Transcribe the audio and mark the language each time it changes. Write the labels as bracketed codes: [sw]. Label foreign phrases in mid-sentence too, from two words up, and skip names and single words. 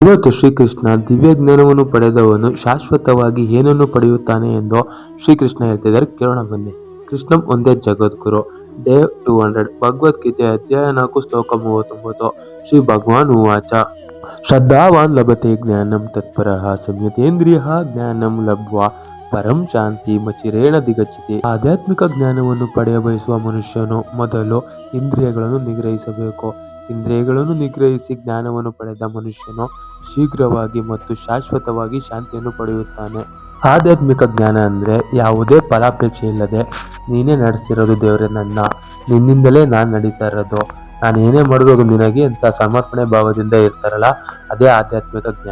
[kn] ಇವತ್ತು ಶ್ರೀಕೃಷ್ಣ ದಿವ್ಯ ಜ್ಞಾನವನ್ನು ಪಡೆದವನು ಶಾಶ್ವತವಾಗಿ ಏನನ್ನು ಪಡೆಯುತ್ತಾನೆ ಎಂದು ಶ್ರೀಕೃಷ್ಣ ಹೇಳ್ತಿದ್ದಾರೆ. ಕೇಳೋಣ ಬನ್ನಿ. [sa] ಕೃಷ್ಣಂ ಒಂದೇ ಜಗದ್ಗುರು. [kn] ಡೇ 200 ಭಗವದ್ಗೀತೆ ಅಧ್ಯಾಯ 4 ಶ್ಲೋಕ 39. [sa] ಶ್ರೀ ಭಗವಾನ್ ಉವಾಚ ಶ್ರದ್ಧಾವಾನ್ ಲಭತೆ ಜ್ಞಾನಂ ತತ್ಪರಃ ಸಂಯತೇಂದ್ರಿಯಃ ಜ್ಞಾನಂ ಲಬ್ಧ್ವಾ ಪರಂ ಶಾಂತಿ ಮಚಿರೇಣ ದಿಗಚ್ಚತಿ. [kn] ಆಧ್ಯಾತ್ಮಿಕ ಜ್ಞಾನವನ್ನು ಪಡೆಯ ಬಯಸುವ ಮನುಷ್ಯನು ಮೊದಲು ಇಂದ್ರಿಯಗಳನ್ನು ನಿಗ್ರಹಿಸಬೇಕು. ಇಂದ್ರಿಯಗಳನ್ನು ನಿಗ್ರಹಿಸಿ ಜ್ಞಾನವನ್ನು ಪಡೆದ ಮನುಷ್ಯನು ಶೀಘ್ರವಾಗಿ ಮತ್ತು ಶಾಶ್ವತವಾಗಿ ಶಾಂತಿಯನ್ನು ಪಡೆಯುತ್ತಾನೆ. ಆಧ್ಯಾತ್ಮಿಕ ಜ್ಞಾನ ಅಂದರೆ ಯಾವುದೇ ಫಲಾಪೇಕ್ಷೆ ಇಲ್ಲದೆ ನೀನೇ ನಡೆಸಿರೋದು ದೇವರೇ, ನಿನ್ನಿಂದಲೇ ನಾನು ನಡೀತಾ ಇರೋದು, ನಾನು ಏನೇ ಮಾಡಿದ್ರು ಅದು ನಿನಗೆ ಅಂತ ಸಮರ್ಪಣೆ ಭಾವದಿಂದ ಇರ್ತಾರಲ್ಲ, ಅದೇ ಆಧ್ಯಾತ್ಮಿಕ ಜ್ಞಾನ.